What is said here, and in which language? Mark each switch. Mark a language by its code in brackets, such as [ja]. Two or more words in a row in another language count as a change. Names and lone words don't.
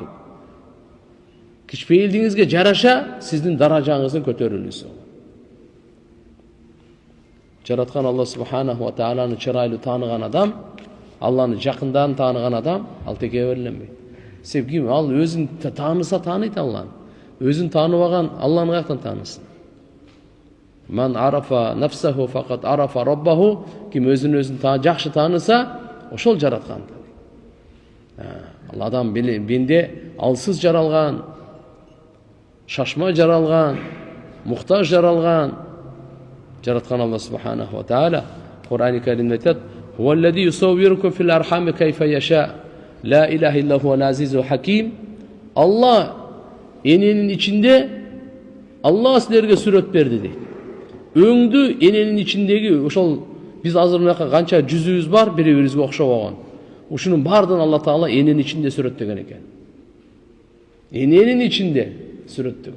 [ky] Кичпейилдигиңизге жараша сиздин даражаңыздын көтөрүлүүсү. Жараткан Алла [ar] سبحانه وتعالى [ky] чырайлуу тааныган адам, Алланы жакындан тааныган адам ал текеберленбейт. Себеби ал өзүн тааныса тааныйт Алланы. Өзүн тааныбаган Алланы каяктан таанысын? [ar] من عرف نفسه فقد عرف ربه. [ky] Ким өзүн жакшы тааныса, ошол жараткан. Ал адам бенде алсыз жаралган, шашма жаралган, муктаж жаралган. Жараткан Алла [ar] سبحانه وتعالى [ky] Кур'ан-ы Каримде айтат: [ar] "هو الذي يصوركم في الأرحام كيف يشاء. لا إله إلا هو العزيز الحكيم." [ky] Алла эненин ичинде Алла силерге сүрөт берди дейт. Өңдү эненин ичиндеги ошол биз азыр мынакка канча жүзүбүз бар, бири-бирибизге окшобогон. Ушунун баардыгын Алла Таала эненин ичинде сүрөттөгөн экен. Эненин ичинде сүрөттөгөн.